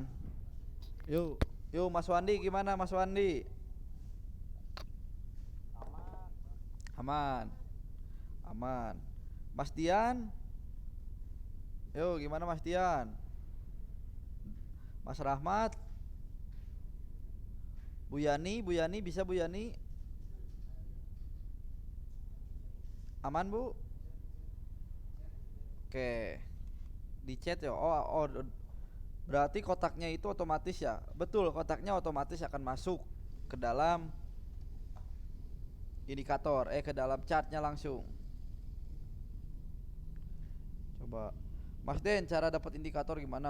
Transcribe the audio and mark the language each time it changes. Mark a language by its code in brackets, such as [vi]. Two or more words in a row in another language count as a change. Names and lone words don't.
[id] Yuk, yuk Mas Wandi, gimana Mas Wandi? Aman, aman. Mas Dian, yuk gimana Mas Dian? Mas Rahmat, Bu Yani, Bu Yani bisa Bu Yani? Aman Bu? Oke, di chat ya. Berarti kotaknya itu otomatis ya. Betul, kotaknya otomatis akan masuk ke dalam indikator, ke dalam chartnya langsung. Coba Mas Den, cara dapat indikator gimana?